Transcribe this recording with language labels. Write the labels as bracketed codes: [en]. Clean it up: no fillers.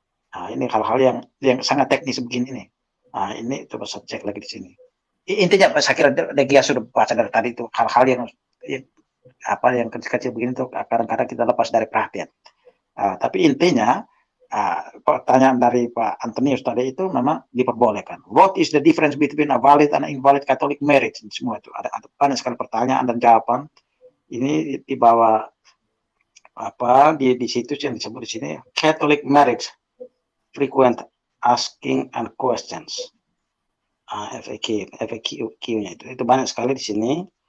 [id] Nah, ini hal-hal yang sangat teknis begini nih. Nah, ini coba saya cek lagi di sini. Intinya saya kira Degia sudah baca dari tadi itu hal-hal yang kecil-kecil begini tuh kadang-kadang kita lepas dari perhatian. Tapi intinya pertanyaan dari Pak Antonius tadi itu memang diperbolehkan. [en] What is the difference between a valid and invalid Catholic marriage? [id] Semua itu ada banyak sekali pertanyaan dan jawaban. Ini di bawah di situs yang disebut di sini [en] Catholic marriage frequent asking and questions. [id] FAQ-nya itu banyak sekali di sini.